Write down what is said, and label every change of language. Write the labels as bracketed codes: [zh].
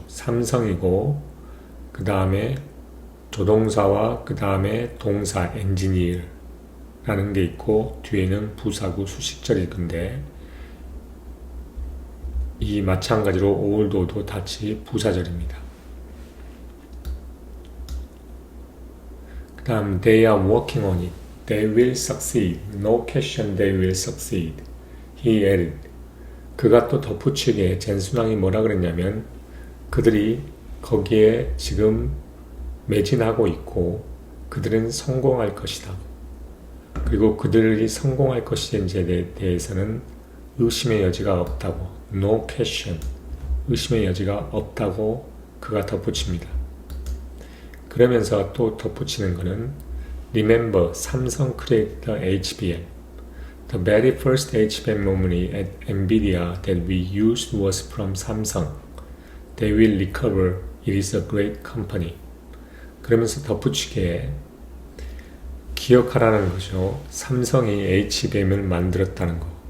[ko] 삼성이고, 그 다음에 조동사와 그 다음에 동사 engineer라는 게 있고, 뒤에는 부사구 수식절일 건데, 이 마찬가지로 although 같이 부사절입니다. 그 다음 [en] they are working on it. They will succeed. No question they will succeed. He added. [ko] 그가 또 덧붙이게 젠순왕이 뭐라 그랬냐면 그들이 거기에 지금 매진하고 있고 그들은 성공할 것이다. 그리고 그들이 성공할 것인지에 대해서는 의심의 여지가 없다고. [en] No question. [ko] 의심의 여지가 없다고 그가 덧붙입니다. 그러면서 또 덧붙이는 것은 [en] Remember, Samsung created the HBM. The very first HBM memory at NVIDIA that we used was from Samsung. They will recover. It is a great company. [ko] 그러면서 덧붙이기에 기억하라는 거죠. 삼성이 HBM을 만들었다는 거.